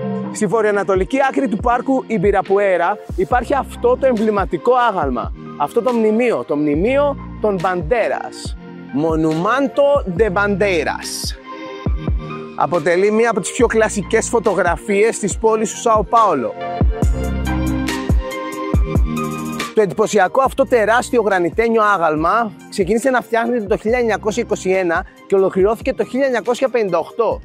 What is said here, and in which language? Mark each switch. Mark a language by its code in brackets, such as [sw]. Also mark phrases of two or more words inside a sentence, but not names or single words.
[el] Στη βορειοανατολική άκρη του πάρκου Ιμπιραπουέρα υπάρχει αυτό το εμβληματικό άγαλμα. Αυτό το μνημείο των Μπαντέρας. [pt] Monumento de Bandeiras. [el] Αποτελεί μία από τις πιο κλασικές φωτογραφίες της πόλης του Σάο Πάολο. Το εντυπωσιακό αυτό τεράστιο γρανιτένιο άγαλμα ξεκίνησε να φτιάχνεται το 1921 και ολοκληρώθηκε το 1958.